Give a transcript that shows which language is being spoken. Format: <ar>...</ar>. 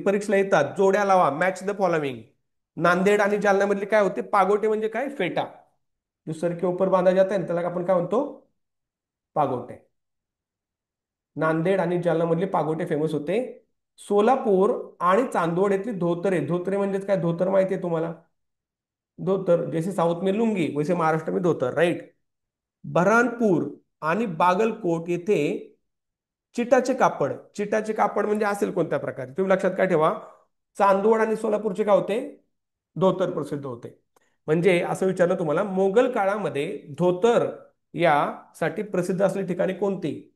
<mr>परीक्षेला येतात, जोड्या लावा,</mr> <en>Match the following.</en> <mr>नांदेड आणि जालन्यामधले काय होते? पागोटे म्हणजे काय?</mr> <hi>फेटा जो सर के ऊपर बांधा जाता है</hi> <mr>त्याला आपण काय म्हणतो? पागोटे. नांदेड आणि जालना मधले पागोटे फेमस होते. सोलापूर आणि चांदवड येथील धोतरे. धोतरे म्हणजे काय? धोतर माहिती आहे तुम्हाला?</mr> <hi>धोतर जैसे साऊथ में लुंगी वैसे महाराष्ट्र में धोतर, राईट.</hi> <mr>बऱ्हाणपूर आणि बागलकोट येथे चिटाचे कापड. चिटाचे कापड म्हणजे असेल कोणत्या प्रकारे? तुम्ही लक्षात काय ठेवा. चांदवड आणि सोलापूरचे काय होते? धोतर प्रसिद्ध होते. म्हणजे असं विचारलं तुम्हाला, मोगल काळामध्ये धोतर यासाठी प्रसिद्ध असलेली ठिकाणी कोणती?</mr>